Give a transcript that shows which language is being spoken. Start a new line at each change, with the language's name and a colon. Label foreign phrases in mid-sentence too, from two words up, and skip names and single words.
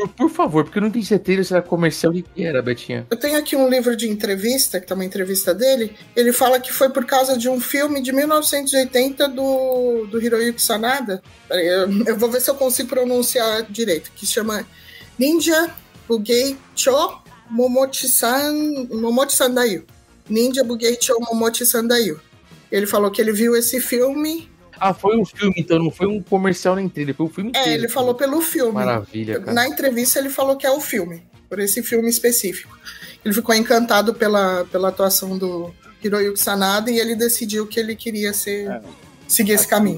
Portuguese: Por favor, porque eu não entendi se é trailer, se era comercial, o que era, Betinha? Eu tenho aqui um livro de entrevista, que tá uma entrevista dele. Ele fala que foi por causa de um filme de 1980 do Hiroyuki Sanada. Eu vou ver se eu consigo pronunciar direito, que se chama Ninja Bugei Cho Momochi Sandayu. Ninja Bugei Cho Momochi Sandayu. Ele falou que ele viu esse filme. Foi um filme, então não foi um comercial nem trailer, foi um filme inteiro. Ele falou pelo filme. Maravilha, cara. Na entrevista ele falou que é o filme, por esse filme específico. Ele ficou encantado pela atuação do Hiroyuki Sanada e ele decidiu que ele queria seguir esse caminho.